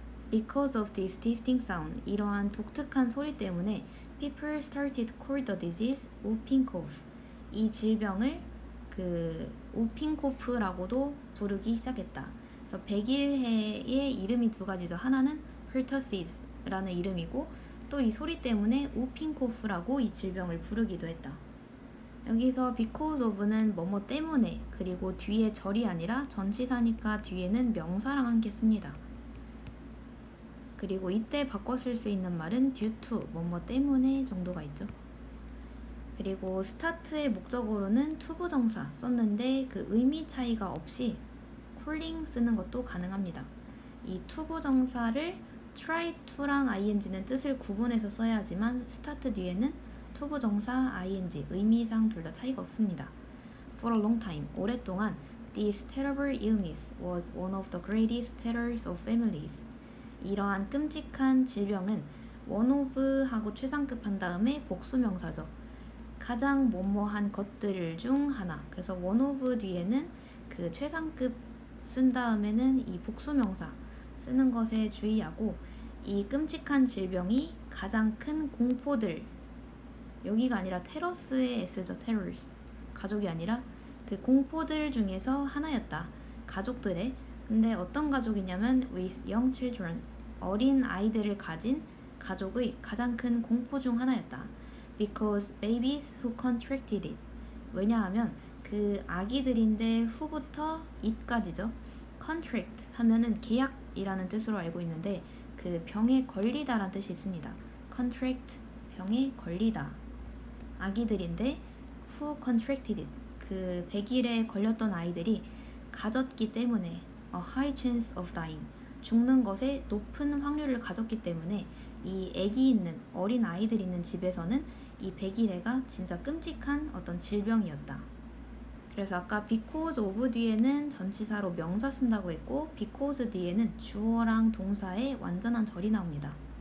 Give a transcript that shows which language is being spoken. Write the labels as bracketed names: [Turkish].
[English] Because of this distinct sound, [Korean] 이러한 독특한 소리 때문에 [English] people started call the disease whooping cough. [Korean] 이 질병을 whooping cough라고도 부르기 시작했다. 그래서 백일해의 이름이 두 가지죠. 하나는 pertussis라는 이름이고 또 이 소리 때문에 whooping cough라고 이 질병을 부르기도 했다. 여기서 because of는 뭐뭐 때문에 그리고 뒤에 절이 아니라 전치사니까 뒤에는 명사랑 함께 씁니다. 그리고 이때 바꿔 쓸 수 있는 말은 due to, 뭐뭐 때문에 정도가 있죠. 그리고 start의 목적어로는 투부정사 썼는데 의미 차이가 없이 calling 쓰는 것도 가능합니다. 이 투부정사를 try to랑 ing는 뜻을 구분해서 써야 하지만 start 뒤에는 투부정사, ing, 의미상 둘 다 차이가 없습니다. [English] For a long time, [Korean] 오랫동안 [English] this terrible illness was one of the greatest terrors of families. [Korean] 이러한 끔찍한 질병은 one of 하고 최상급 한 다음에 복수명사죠. 가장 뭐뭐한 것들 중 하나. 그래서 one of 뒤에는 최상급 쓴 다음에는 이 복수명사 쓰는 것에 주의하고 이 끔찍한 질병이 가장 큰 공포들 여기가 아니라 테러스의 S죠. [English] terrors. [Korean] 가족이 아니라 공포들 중에서 하나였다. 가족들의. 근데 어떤 가족이냐면 [English] with young children. [Korean] 어린 아이들을 가진 가족의 가장 큰 공포 중 하나였다. [English] Because babies who contracted it. [Korean] 왜냐하면 아기들인데 후부터 it까지죠. contract 하면은 계약이라는 뜻으로 알고 있는데 병에 걸리다라는 뜻이 있습니다. contract, 병에 걸리다. 아기들인데 [English] who contracted it. [Korean] 백일에 걸렸던 아이들이 가졌기 때문에 [English] a high chance of dying. [Korean] 죽는 것에 높은 확률을 가졌기 때문에 이 아기 있는 어린 아이들 있는 집에서는 이 백일해가 진짜 끔찍한 어떤 질병이었다. 그래서 아까 because of 뒤에는 전치사로 명사 쓴다고 했고 because 뒤에는 주어랑 동사의 완전한 절이 나옵니다.